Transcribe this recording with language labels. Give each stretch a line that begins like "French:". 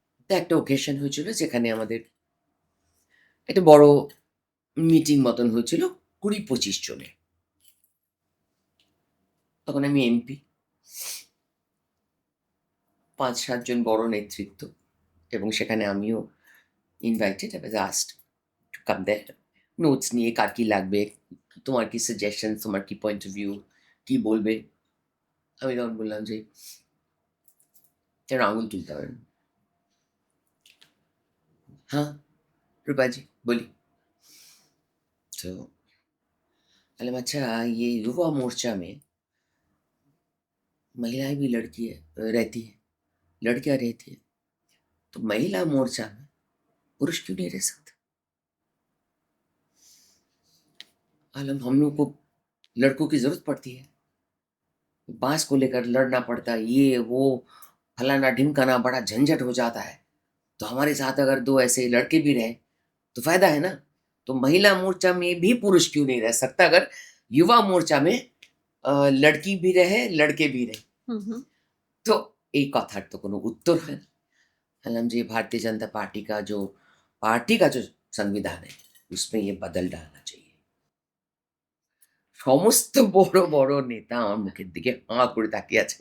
Bangla: তো একটা occasion হয়েছিল যেখানে আমাদের একটা বড় মিটিং মতন হয়েছিল ২০-২৫ জনের। তখন আমি এমপি। ৫-৭ জন বড় নেতৃত্ব এবং সেখানে আমিও invited.
English: I was asked to come there.
Bangla: Notes নিয়ে কার কি লাগবে, তোমার কি সাজেশন, তোমার কি পয়েন্ট অফ ভিউ, কি বলবে? আমি তখন বললাম যে, "কেন আঙুল তুলতে হবে না?"
Hindi: "हाँ, रूपा जी बोलिए।" तो बोले, "अच्छा ये युवा मोर्चा में महिलाएँ भी लड़की है रहती है, लड़कियाँ रहती है, तो महिला मोर्चा में पुरुष क्यों नहीं रह सकते?" हम लोग को लड़कों की ज़रूरत पड़ती है। बाँस को लेकर लड़ना पड़ता है, ये वो, फलाना-ढिमकाना बड़ा झंझट हो जाता है। तो हमारे साथ अगर 2 ऐसे लड़के भी रहें, तो फ़ायदा है ना। तो महिला मोर्चा में भी पुरुष क्यों नहीं रह सकता अगर युवा मोर्चा में लड़की भी रहे, लड़के भी रहें।
Bangla: হুম, হুম। तो এই কথার তো কোনো উত্তর হয় না। বললাম যে
Hindi: भारतीय जनता पार्टी का जो संविधान है, उसमें ये बदल डालना चाहिए।
Bangla: সমস্ত বড়, বড় নেতা আমার মুখের দিকে হাঁ করে তাকিয়ে আছে।